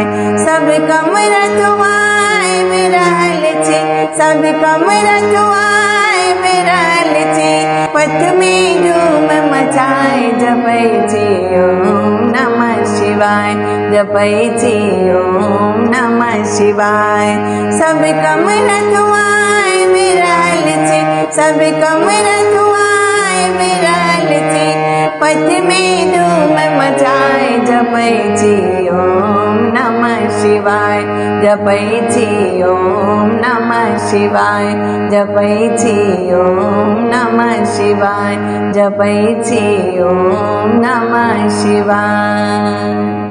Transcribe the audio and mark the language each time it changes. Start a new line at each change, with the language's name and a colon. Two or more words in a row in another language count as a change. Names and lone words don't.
Maithili: सब कमर धुआए विरहल छी, सब कमर धुआए विरहल छी, पथ में धूम मचाए जपै छी
Sanskrit: ओम नमः शिवाय,
Maithili: जपै छी
Sanskrit: ओम नमः शिवाय।
Maithili: सब कमर धुआए विरहल छी, सब कमर धुआए विरहल छी, पथ में धूम मचाए जपै छी
Sanskrit: ओम नमः शिवाय,
Maithili: जपै छी
Sanskrit: ओम नमः शिवाय,
Maithili: जपै छी
Sanskrit: ओम नमः शिवाय,
Maithili: जपै छी
Sanskrit: ओम नमः शिवाय।